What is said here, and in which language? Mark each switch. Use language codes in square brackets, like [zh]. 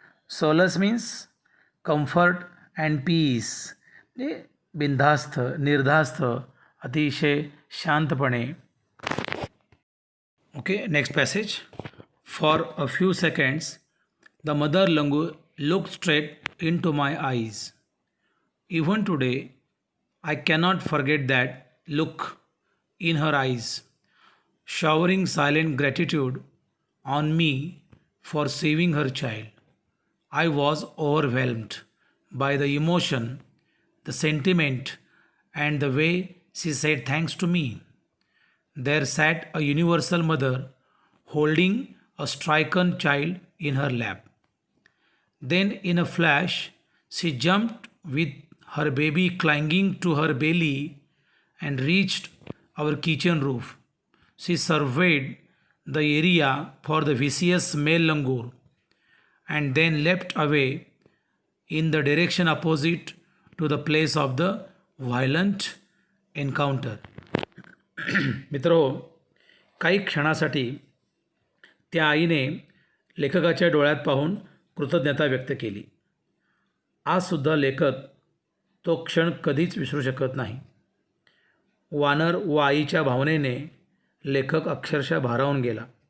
[en] solace means comfort and peace, [mr] म्हणजे बिनधास्त, निर्धास्त, अतिशय शांतपणे. [en] Okay, next passage. For a few seconds the mother langur looked straight into my eyes. Even today, I cannot forget that look in her eyes, showering silent gratitude on me for saving her child. I was overwhelmed by the emotion, the sentiment, and the way she said thanks to me. There sat a universal mother holding a stricken child in her lap. Then, in a flash, she jumped with her baby clinging to her belly and reached our kitchen roof. She surveyed the area for the vicious male langur and then leapt away in the direction opposite to the place of the violent encounter. [mr] मित्रो, काही क्षणासाठी त्या आईने लेखकाच्या डोळ्यात पाहून कृतज्ञता व्यक्त केली. आजसुद्धा लेखक तो क्षण कधीच विसरू शकत नाही. वानर व आईच्या भावनेने लेखक अक्षरशः भारावून गेला.